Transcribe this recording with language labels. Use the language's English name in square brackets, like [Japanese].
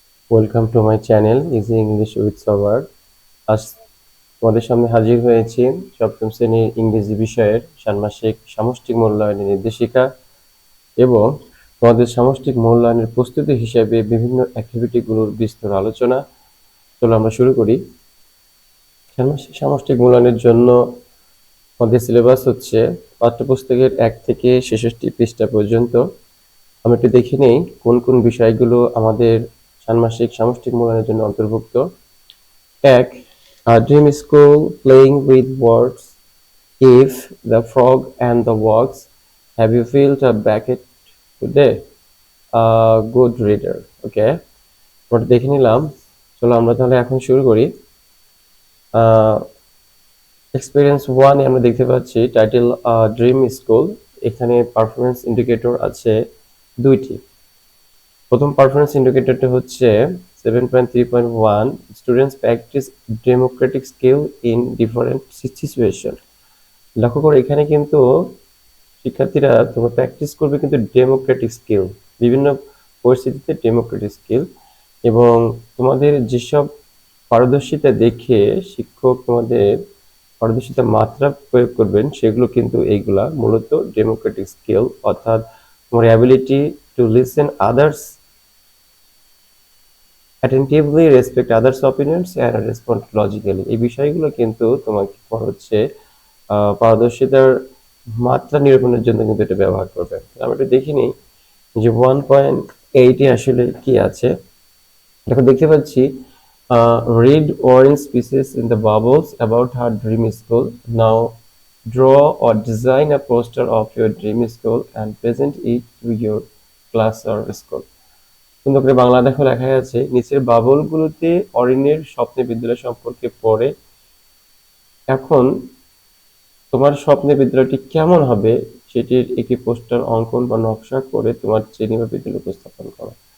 [English] Welcome to my channel Easy English with Sabar. [Bangla] আজ তোমাদের সামনে হাজির হয়েছি সপ্তম শ্রেণীর ইংরেজি বিষয়ের ষান্মাসিক সামষ্টিক মূল্যায়নের নির্দেশিকা এবং তোমাদের সামষ্টিক মূল্যায়নের প্রস্তুতি হিসেবে বিভিন্ন অ্যাক্টিভিটিগুলোর বিস্তর আলোচনা। চলো আমরা শুরু করি। ষান্মাসিক সামষ্টিক মূল্যায়নের জন্য আমাদের সিলেবাস হচ্ছে পাঠ্যপুস্তকের 1 থেকে 66 পৃষ্ঠা পর্যন্ত। আমরা একটু দেখে নেই কোন কোন বিষয়গুলো আমাদের ষান্মাসিক সামষ্টিক মূল্যায়নের জন্য অন্তর্ভুক্ত। 1. [English] A dream school playing with words. If the frog and the works. Have you filled a bucket today? A good reader. [Bangla] Okay, আমরা দেখে নিলাম। চলো আমরা তাহলে এখন শুরু করি। এক্সপেরিয়েন্স 1 এ আমরা দেখতে পাচ্ছি টাইটেল ড্রিম স্কুল। এখানে পারফরম্যান্স ইন্ডিকেটর আছে দুইটি। প্রথম পারফরম্যান্স ইন্ডিকেটরটা হচ্ছে 7.3.1 [English] Students practice democratic skill in different situation. [Bangla] লক্ষ্য করে এখানে কিন্তু শিক্ষার্থীরা তোমরা প্র্যাকটিস করবে কিন্তু ডেমোক্রেটিক স্কিল, বিভিন্ন পরিস্থিতিতে ডেমোক্রেটিক স্কিল, এবং তোমাদের যেসব পারদর্শিতা দেখে শিক্ষক তোমাদের পারদর্শিতা মাত্রা প্রয়োগ করবেন সেগুলো কিন্তু এইগুলা মূলত ডেমোক্রেটিক স্কিল, অর্থাৎ তোমার [English] Ability to listen others attentively, respect others' opinions and respond logically। [Bangla] এই বিষয়গুলো কিন্তু তোমাকে হচ্ছে পারদর্শিতার মাত্রা নিরূপণের জন্য কিন্তু এটা ব্যবহার করবে। আমরা একটু দেখে নিই যে 1.8 এ আসলে কি আছে। দেখো দেখতে পাচ্ছি [English] read orange pieces in the bubbles about her dream school. Now draw or design a poster of your dream school and present it to your class or school। [Bangla] সুন্দর করে বাংলা দেখো লেখা আছে নিচের বাবলগুলোতে অরিনের স্বপ্নের বিদ্যালয় সম্পর্কে পড়ে এখন তোমার স্বপ্নের বিদ্যালয়টি কেমন হবে সেটির একটি পোস্টার অঙ্কন বা নকশা করে তোমার শ্রেণী বা বিদ্যালয় উপস্থাপন করো।